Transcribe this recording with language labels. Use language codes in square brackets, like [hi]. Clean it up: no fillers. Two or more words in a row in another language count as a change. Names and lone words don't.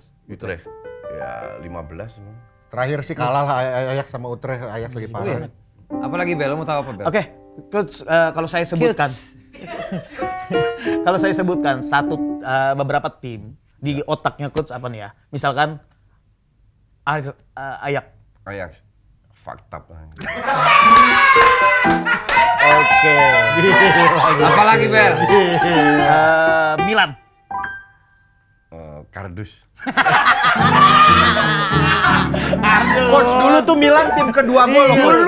[id] Utrecht. Ya 15 semua. Terakhir sih kalah lah Ajax sama Utrecht, Ajax lagi parah. Apalagi Bel, lo mau tahu apa Bel? Oke, Coach, kalau saya sebutkan, kalau saya sebutkan beberapa tim di otaknya Coach apa nih ya? Misalkan Ajax. [en] Fucked up [id] lah. Oke. Apalagi Bel? Milan. Kardus. Coach dulu tuh Milan tim kedua gue loh. Coach.